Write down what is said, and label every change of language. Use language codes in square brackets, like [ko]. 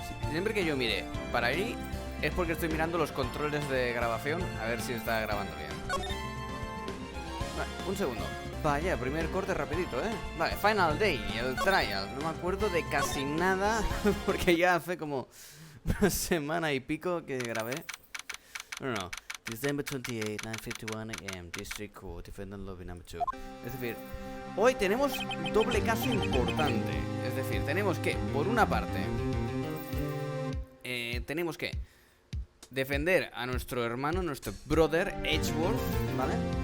[es] Siempre que yo mire para ahí es porque estoy mirando los controles de grabación, a ver si está grabando bien. Vale, un segundo. Vaya, primer corte rapidito, Vale, Final Day, el trial. No me acuerdo de casi nada porque ya hace como una semana y pico que grabé. No. [en] December 28, 9:51 AM, District Court, Defendant Lobby Number 2. [es] Es decir, hoy tenemos doble caso importante. Es decir, tenemos que, por una parte, tenemos que defender a nuestro hermano, nuestro brother Edgeworth, ¿vale?